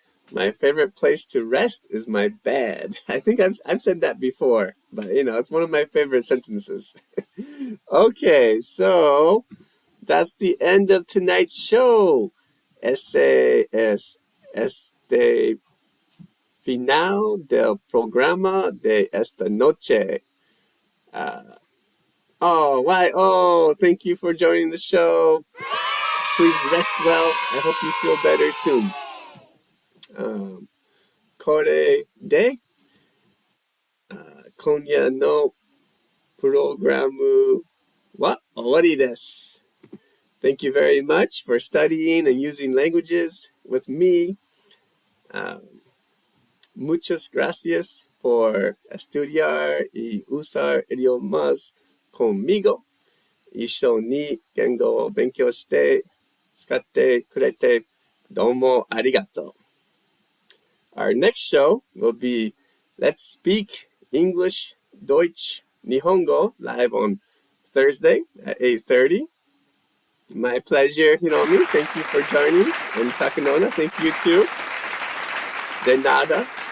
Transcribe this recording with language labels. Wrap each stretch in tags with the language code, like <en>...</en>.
<en>My favorite place to rest is my bed. I think I've said that before, but it's one of my favorite sentences. Okay, so that's the end of tonight's show.</en> <es>Ese es este final del programa de esta noche.</es> <en>Why? Oh, thank you for joining the show. Please rest well. I hope you feel better soon.</en> <ja>Kore de Konya no programu wa owari desu.</ja> <en>Thank you very much for studying and using languages with me.</en> <es>Muchas gracias por estudiar y usar idiomas conmigo.</es> <ja>一緒に言語を勉強して使ってくれてどうもありがとう。</ja> <en>Our next show will be Let's Speak English, Deutsch, Nihongo live on Thursday at 8:30. My pleasure, Hiromi. Thank you for joining. And Takanona, thank you too.</en> <es>De nada.</es>